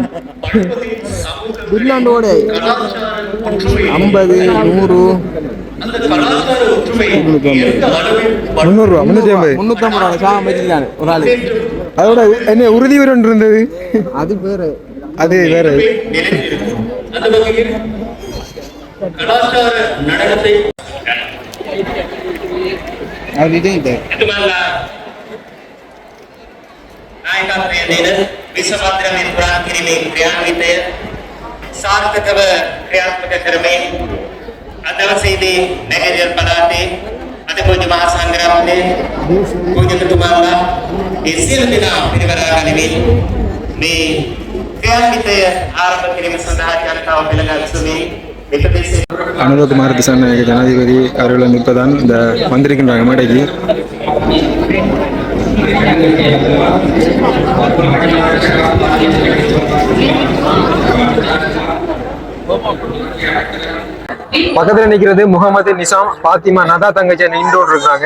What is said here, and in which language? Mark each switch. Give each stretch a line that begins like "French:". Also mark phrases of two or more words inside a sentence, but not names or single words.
Tamil: பில்லாண்டோட 50 100 300 350 சாகம் வச்சிருக்காங்க ஒரு ஆளு. அதோட என்ன உறுதி ஒன்று இருந்தது, அது வேற. அது வேற.
Sinhala: විශ්වමාත්‍රමෙන් පුරා කිරීමේ ක්‍රියාන්විතය සාර්ථකව ක්‍රියාත්මක කරමින් අද දවසේදී නැගෙනහිර පළාතේ අතිපූජ්‍ය මහා සංඝරත්නයේ පූජ්‍යතුමාලා ඒ සියලු දෙනා පිරිවරා ගනිමින් මේ ක්‍රියාන්විතය ආරම්භ කිරීම සඳහා ජනතාව පෙළගැස්වමින්
Tamil: அனுரகுமார் திசாநாயக ஜனாதிபதி அவர்கள் வந்து இப்போதான் இந்த வந்திருக்கின்றாங்க மேடைக்கு. பக்கத்துல நிக்கிறது முகமது நிசாம் பாத்திமா நதா தங்கச்சி நின்றோடு இருக்காங்க.